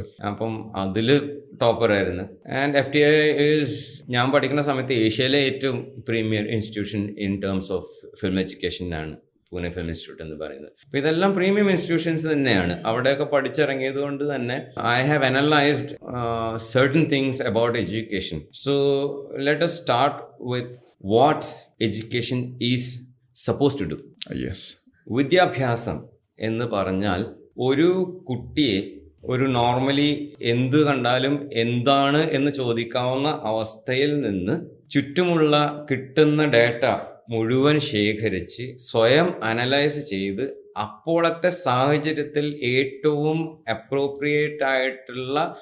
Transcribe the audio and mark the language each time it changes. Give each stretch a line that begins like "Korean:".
Malayalam: അപ്പം അതിൽ ടോപ്പറായിരുന്നു. And FTI ഞാൻ പഠിക്കുന്ന സമയത്ത് ഏഷ്യയിലെ ഏറ്റവും premier institution
English: in terms of film എഡ്യൂക്കേഷനാണ്
Malayalam: Pune film institute എന്ന് പറയുന്നത്. അപ്പോൾ ഇതെല്ലാം പ്രീമിയം ഇൻസ്റ്റിറ്റ്യൂഷൻസ് തന്നെയാണ്. അവിടെയൊക്കെ പഠിച്ചിറങ്ങിയത് കൊണ്ട് തന്നെ
English: I have analysed certain things about education. So let us start with what education is supposed to do. Yes.
Malayalam: വിദ്യാഭ്യാസം എന്ന് പറഞ്ഞാൽ ഒരു കുട്ടിയെ ഒരു നോർമലി എന്ത് കണ്ടാലും എന്താണ് എന്ന് ചോദിക്കാവുന്ന അവസ്ഥയിൽ നിന്ന് ചുറ്റുമുള്ള കിട്ടുന്ന ഡാറ്റ മുഴുവൻ ശേഖരിച്ച് സ്വയം അനലൈസ് ചെയ്ത് അപ്പോഴത്തെ സാഹചര്യത്തിൽ ഏറ്റവും അപ്രോപ്രിയേറ്റ് ആയിട്ടുള്ള